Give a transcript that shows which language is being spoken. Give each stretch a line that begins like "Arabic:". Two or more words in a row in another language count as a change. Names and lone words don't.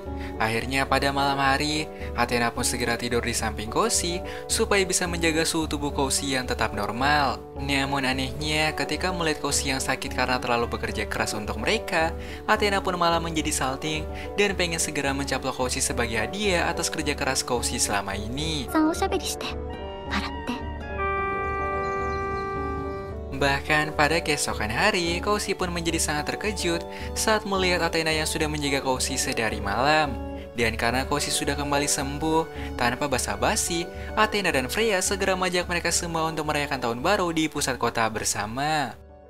Indonesian: Akhirnya pada malam hari, Athena pun segera tidur di samping Koshi supaya bisa menjaga suhu tubuh Koshi yang tetap normal. Namun anehnya, ketika melihat Koshi yang sakit karena terlalu bekerja keras untuk mereka, Athena pun malah menjadi salting dan pengen segera mencaplok Koshi sebagai hadiah atas kerja keras Koshi selama ini.
Japanese: さんおしゃべりして笑って
Indonesian: Bahkan pada keesokan hari, Koshi pun menjadi sangat terkejut saat melihat Athena yang sudah menjaga Koshi sedari malam. Dan karena Koshi sudah kembali sembuh, tanpa basa-basi, Athena dan Freya segera mengajak mereka semua untuk merayakan tahun baru di pusat kota bersama.